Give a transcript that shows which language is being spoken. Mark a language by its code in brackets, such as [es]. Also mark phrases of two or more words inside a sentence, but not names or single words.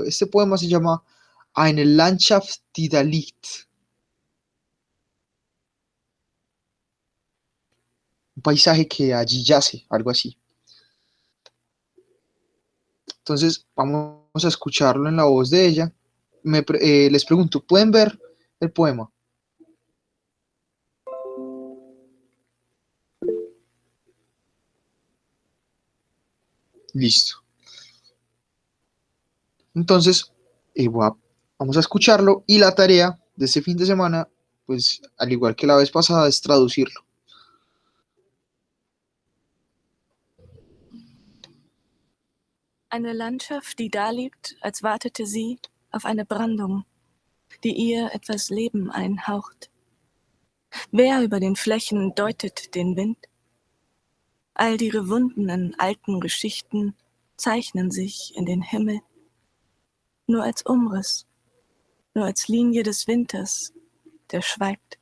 [es] Este poema se llama Eine Landschaft, die da liegt. Un paisaje que allí yace, algo así. Entonces vamos a escucharlo en la voz de ella. Les pregunto, ¿pueden ver el poema? Listo. Entonces, vamos a escucharlo y la tarea de este fin de semana, pues al igual que la vez pasada, es traducirlo. [de] Eine Landschaft, die da liegt, als wartete sie, auf eine Brandung, die ihr etwas Leben einhaucht. Wer über den Flächen deutet den Wind? All die gewundenen alten Geschichten zeichnen sich in den Himmel, nur als Umriss, nur als Linie des Winters, der schweigt.